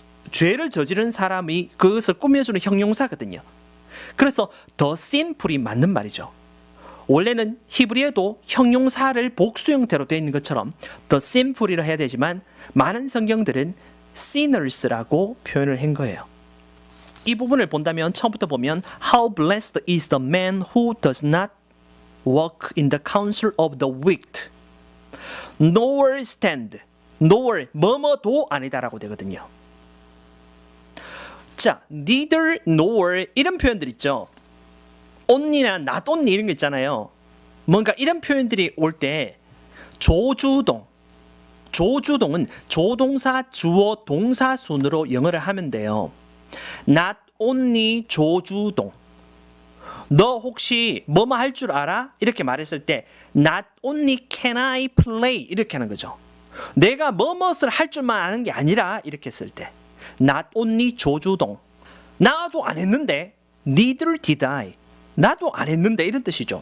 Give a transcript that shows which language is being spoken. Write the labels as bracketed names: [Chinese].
[Korean] 죄를 저지른 사람이 그것을 꾸며주는 형용사거든요. 그래서 더 sinful이 맞는 말이죠. 원래는 히브리어도 형용사를 복수 형태로 되어 있는 것처럼 더 sinful이라 해야 되지만 많은 성경들은 sinners라고 표현을 한 거예요. [English] 이 부분을 본다면 처음부터 보면 How blessed is the man who does not walk in the counsel of the wicked, nor stand, nor [Korean] 뭐뭐도 아니다라고 되거든요. 자, neither nor 이런 표현들 있죠. only나 not only 이런 거 있잖아요. 뭔가 이런 표현들이 올 때 조주동은 조동사, 주어, 동사 순으로 영어를 하면 돼요. not only 조주동. 너 혹시 뭐뭐 할 줄 알아? 이렇게 말했을 때 [English] not only can I play [Korean] 이렇게 하는 거죠. 내가 뭐뭇을 할 줄만 아는 게 아니라 이렇게 했을 때 not only 조주동. 나도 안 했는데 [English] neither did I. [Korean] 나도 안 했는데 이런 뜻이죠.